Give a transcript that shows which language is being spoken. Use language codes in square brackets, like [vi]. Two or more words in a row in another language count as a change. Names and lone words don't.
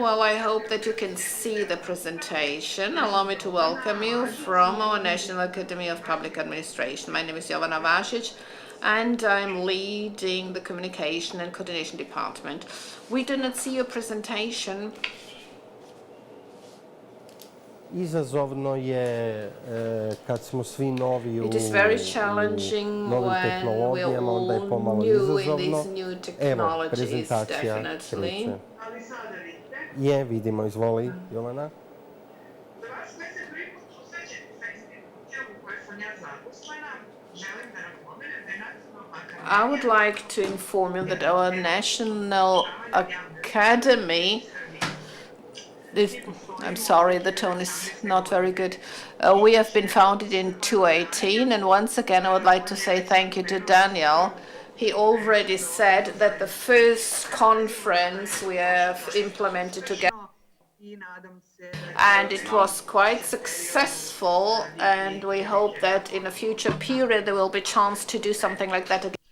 [en] Well, I hope that you can see the presentation. Allow me to welcome you from our National Academy of Public Administration. My name is Jovana Vašić, and I'm leading the Communication and Coordination Department. We do not see your presentation. [sr] Izazovno je kad smo svi novi u [en] It is very challenging [sr] novim [en] when we're [sr] tehnologijama, onda je [en] all [sr] pomalo [en] new in [sr] izazovno. [en] these new [sr] Evo, [en] technologies, [sr] prezentacija [en] definitely. [sr] kreće. Je, vidimo, izvoli, Jovana. [en] I would like to inform you that our National Academy I'm sorry, the tone is not very good. We have been founded in 2018, and once again I would like to say thank you to Daniel. He already said that the first conference we have implemented together, and it was quite successful, and we hope that in a future period there will be a chance to do something like that again.